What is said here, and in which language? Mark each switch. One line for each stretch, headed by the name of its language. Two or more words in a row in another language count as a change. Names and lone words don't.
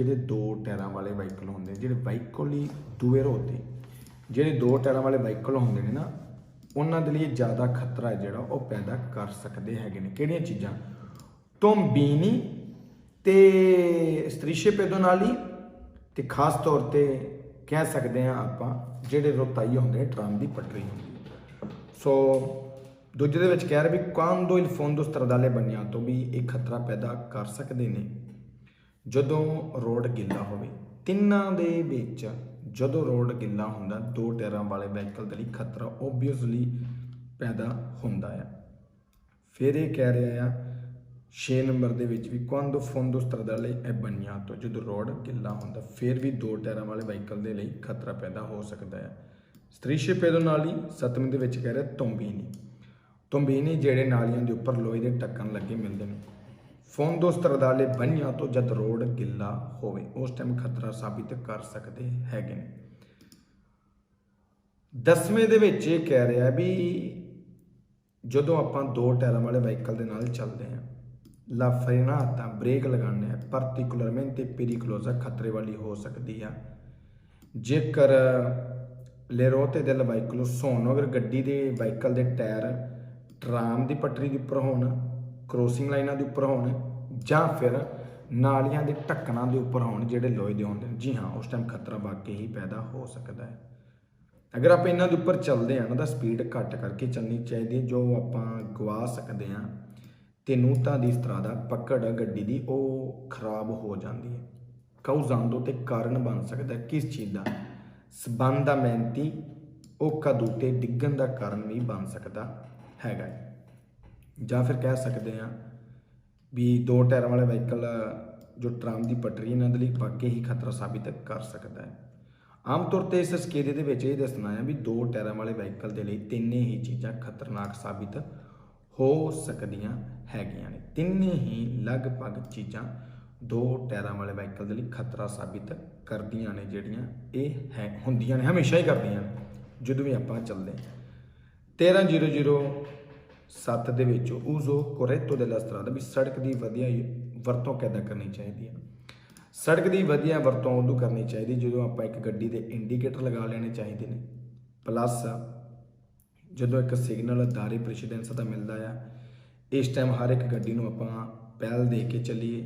Punjabi: ਜਿਹੜੇ ਦੋ ਟਾਇਰਾਂ ਵਾਲੇ ਵਾਹੀਕਲ ਹੁੰਦੇ, ਜਿਹੜੇ ਵਾਹੀਕਲ ਹੀ
Italian: due ruote,
Punjabi: ਜਿਹੜੇ ਦੋ ਟਾਇਰਾਂ ਵਾਲੇ ਵਾਹੀਕਲ ਹੁੰਦੇ ਨੇ ਨਾ, ਉਹਨਾਂ ਦੇ ਲਈ ਜ਼ਿਆਦਾ ਖਤਰਾ ਜਿਹੜਾ ਉਹ ਪੈਦਾ ਕਰ ਸਕਦੇ ਹੈਗੇ ਨੇ। ਕਿਹੜੀਆਂ ਚੀਜ਼ਾਂ? ਤੋਂਬੀਨੀ ਤੇ
Italian: strisce pedonali,
Punjabi: ਤੇ ਖਾਸ ਤੌਰ ਤੇ ਕਹਿ ਸਕਦੇ ਹਾਂ ਆਪਾਂ ਜਿਹੜੇ ਰੋਤਾਈ ਹੁੰਦੇ ਨੇ, ਟਰਾਮ ਦੀ ਪਟਰੀ ਹੁੰਦੀ। ਸੋ ਦੂਜੇ ਦੇ ਵਿੱਚ ਕਹਿ ਰਹੇ ਵੀ
Italian: quando il fondo stradale bagnato,
Punjabi: ਵੀ ਇਹ ਖਤਰਾ ਪੈਦਾ ਕਰ ਸਕਦੇ ਨੇ ਜਦੋਂ ਰੋਡ ਗਿੱਲਾ ਹੋਵੇ। ਤਿੰਨਾਂ ਦੇ ਵਿੱਚ ਜਦੋਂ ਰੋਡ ਗਿੱਲਾ ਹੁੰਦਾ, ਦੋ ਟਾਇਰਾਂ ਵਾਲੇ ਵਾਹੀਕਲ ਦੇ ਲਈ ਖਤਰਾ ਓਬਵੀਅਸਲੀ ਪੈਦਾ ਹੁੰਦਾ ਆ। ਫਿਰ ਇਹ ਕਹਿ ਰਿਹਾ ਆ 6 ਨੰਬਰ ਦੇ ਵਿੱਚ ਵੀ
Italian: quando fondo stradale è bagnato,
Punjabi: ਜਦੋਂ ਰੋਡ ਗਿੱਲਾ ਹੁੰਦਾ ਫਿਰ ਵੀ ਦੋ ਟਾਇਰਾਂ ਵਾਲੇ ਵਾਹੀਕਲ ਦੇ ਲਈ ਖਤਰਾ ਪੈਦਾ ਹੋ ਸਕਦਾ ਹੈ।
Italian: strisce pedonali
Punjabi: 7ਵੇਂ ਦੇ ਵਿੱਚ ਕਹਿ ਰਿਹਾ ਤੋਂਬੀਨੀ। ਤੋਂਬੀਨੀ ਜਿਹੜੇ ਨਾਲੀਆਂ ਦੇ ਉੱਪਰ ਲੋਹੇ ਦੇ ਢੱਕਣ ਲੱਗੇ ਮਿਲਦੇ ਨੇ।
Italian: fondo stradale bagnato,
Punjabi: ਜਦ ਰੋਡ ਗਿੱਲਾ ਹੋਵੇ ਉਸ ਟਾਈਮ ਖਤਰਾ ਸਾਬਿਤ ਕਰ ਸਕਦੇ ਹੈਗੇ ਨੇ। 10ਵੇਂ ਦੇ ਵਿੱਚ ਇਹ ਕਹਿ ਰਿਹਾ ਵੀ ਜਦੋਂ ਆਪਾਂ ਦੋ ਟਾਇਰਾਂ ਵਾਲੇ ਵਾਹੀਕਲ ਦੇ ਨਾਲ ਚੱਲਦੇ ਹਾਂ,
Italian: la frenata,
Punjabi: ਬ੍ਰੇਕ ਲਗਾਉਂਦੇ ਆ,
Italian: particolarmente pericolosa,
Punjabi: ਖਤਰੇ ਵਾਲੀ ਹੋ ਸਕਦੀ ਆ।
Italian: ਜੇਕਰ le ruote del veicolo sono,
Punjabi: ਅਗਰ ਗੱਡੀ ਦੇ ਵਾਹੀਕਲ ਦੇ ਟਾਇਰ ਟਰਾਮ ਦੀ ਪਟਰੀ ਦੇ ਉੱਪਰ ਹੋਣ, ਕਰੋਸਿੰਗ ਲਾਈਨਾਂ ਦੇ ਉੱਪਰ ਹੋਣ, ਜਾਂ ਫਿਰ ਨਾਲੀਆਂ ਦੇ ਢੱਕਣਾਂ ਦੇ ਉੱਪਰ ਹੋਣ ਜਿਹੜੇ ਲੋਹੇ ਦੇ ਹੁੰਦੇ ਨੇ, ਜੀ ਹਾਂ, ਉਸ ਟਾਈਮ ਖਤਰਾ ਵਾਕਈ ਹੀ ਪੈਦਾ ਹੋ ਸਕਦਾ ਹੈ। ਅਗਰ ਆਪਾਂ ਇਹਨਾਂ ਦੇ ਉੱਪਰ ਚੱਲਦੇ ਹਾਂ ਨਾ ਤਾਂ ਸਪੀਡ ਘੱਟ ਕਰਕੇ ਚੱਲਣੀ ਚਾਹੀਦੀ, ਜੋ ਆਪਾਂ ਗਵਾ ਸਕਦੇ ਹਾਂ।
Italian: tenuta di strada,
Punjabi: ਪਕੜ ਗੱਡੀ ਦੀ ਉਹ ਖਰਾਬ ਹੋ ਜਾਂਦੀ ਹੈ। causando ਤੇ ਕਾਰਨ ਬਣ ਸਕਦਾ ਕਿਸ ਚੀਜ਼ ਦਾ?
Italian: sbandamenti o cadute,
Punjabi: ਡਿੱਗਣ ਦਾ ਕਾਰਨ ਵੀ ਬਣ ਸਕਦਾ ਹੈਗਾ। ਜਾਂ ਫਿਰ ਕਹਿ ਸਕਦੇ ਹਾਂ ਵੀ ਦੋ ਟਾਇਰਾਂ ਵਾਲੇ ਵਾਹੀਕਲ ਜੋ ਟਰਾਮ ਦੀ ਪਟਰੀ ਇਹਨਾਂ ਦੇ ਲਈ ਵਾਕਈ ਹੀ ਖਤਰਾ ਸਾਬਿਤ ਕਰ ਸਕਦਾ ਹੈ। ਆਮ ਤੌਰ ਤੇ ਇਸ ਸਕੇਲੇ ਦੇ ਵਿੱਚ ਇਹ ਦੱਸਣਾ ਹੈ ਵੀ ਦੋ ਟਾਇਰਾਂ ਵਾਲੇ ਵਾਹੀਕਲ ਦੇ ਲਈ ਤਿੰਨੇ ਹੀ ਚੀਜ਼ਾਂ ਖਤਰਨਾਕ ਸਾਬਿਤ ਹੋ ਸਕਦੀਆਂ ਹੈਗੀਆਂ ਨੇ। ਤਿੰਨੇ ਹੀ ਲਗਭਗ ਚੀਜ਼ਾਂ ਦੋ ਟਾਇਰਾਂ ਵਾਲੇ ਵਾਹੀਕਲ ਦੇ ਲਈ ਖਤਰਾ ਸਾਬਿਤ ਕਰਦੀਆਂ ਨੇ, ਜਿਹੜੀਆਂ ਇਹ ਹੁੰਦੀਆਂ ਨੇ, ਹਮੇਸ਼ਾ ਹੀ ਕਰਦੀਆਂ ਨੇ ਜਦੋਂ ਵੀ ਆਪਾਂ ਚੱਲਦੇ।
Italian: 13.007
Punjabi: ਦੇ ਵਿੱਚ
Italian: uso corretto della strada,
Punjabi: ਵੀ ਸੜਕ ਦੀ ਵਧੀਆ ਵਰਤੋਂ ਕਿੱਦਾਂ ਕਰਨੀ ਚਾਹੀਦੀ ਹੈ। ਸੜਕ ਦੀ ਵਧੀਆ ਵਰਤੋਂ ਉਦੋਂ ਕਰਨੀ ਚਾਹੀਦੀ ਜਦੋਂ ਆਪਾਂ ਇੱਕ ਗੱਡੀ ਦੇ ਇੰਡੀਕੇਟਰ ਲਗਾ ਲੈਣੇ ਚਾਹੀਦੇ ਨੇ, ਪਲੱਸ ਜਦੋਂ ਇੱਕ ਸਿਗਨਲ
Italian: dare precedenza
Punjabi: ਦਾ ਮਿਲਦਾ ਆ, ਇਸ ਟਾਈਮ ਹਰ ਇੱਕ ਗੱਡੀ ਨੂੰ ਆਪਾਂ ਪਹਿਲ ਦੇ ਕੇ ਚੱਲੀਏ।